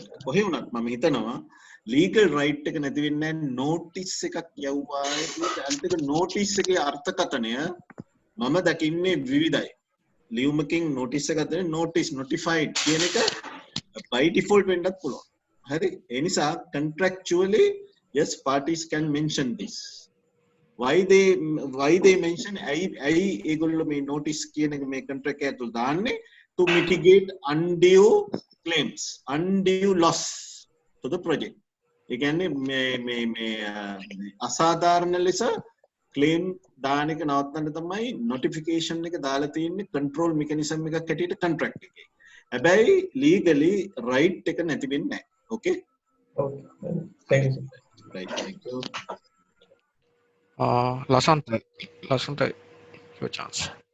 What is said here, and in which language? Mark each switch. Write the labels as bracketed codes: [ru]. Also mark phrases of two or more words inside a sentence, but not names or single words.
[si] කොහේ වුණත් මම හිතනවා [en] legal right [si] එක නැති වෙන්නේ නැහැ නෝටිස් එකක් යවුවා. ඒක නෝටිස් එකේ අර්ථකථනය මම දකින්නේ විවිධයි. ලියුමකින් නෝටිස් එකක් දෙන [en] notice notified [si] කියන එක [en] by default [si] වෙන්නත් පුළුවන්. හරි. ඒ නිසා [en] contractually yes parties can mention this. Why they mention [si] ඇයි ඒගොල්ලෝ මේ notice කියන එක මේ contract එක ඇතුළේ දාන්නේ [en] to mitigate undue claims, undue loss to the project. [si] ඒ කියන්නේ මේ අසාධාරණ ලෙස claim දාන එක නවත්තන්න තමයි notification එක දාලා තියෙන්නේ [en] control mechanism [si] එකක් හැටියට contract එකේ. හැබැයි [en] legally right [si] එක නැති වෙන්නේ නැහැ. [en] Okay? Okay. Thank you. Right. Thank you. Lasanta, your chance.